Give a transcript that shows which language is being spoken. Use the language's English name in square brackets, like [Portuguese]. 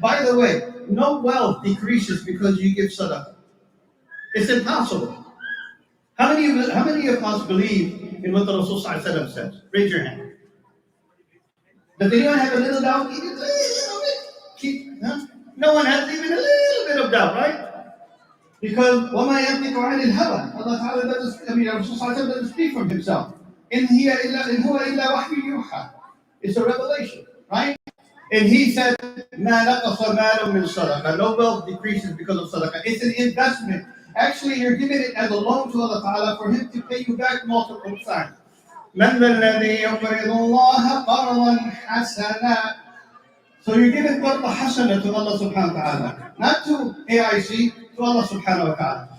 [English] By the way, no wealth decreases because you give sadaqah. It's impossible. How many of us believe in what the Rasul ﷺ says? Raise your hand. Does anyone have a little doubt? Even a little bit. No one has even a little bit of doubt, right? Because [Arabic] وَمَا يَنْطِقُ عَنِ الْهَوَىٰ. [English] Allah Ta'ala Rasul ﷺ doesn't speak from himself. [Arabic] إِنْ هُوَ إِلَّا وَحْيٌ يُوحَىٰ. [English] It's a revelation, right? And he said, [Arabic] مَا نَقَصَ مَالٌ مِّن صَدَقَةٍ. [English] No wealth decreases because of sadaqah. It's an investment. Actually, you're giving it as a loan to Allah Ta'ala for Him to pay you back multiple times. [Arabic] مَنْ ذَا الَّذِي يُقْرِضُ اللَّهَ قَرْضًا حَسَنًا. [English] So you're giving qarda hasana to Allah subhanahu wa ta'ala. Not to AIC, to Allah subhanahu wa ta'ala.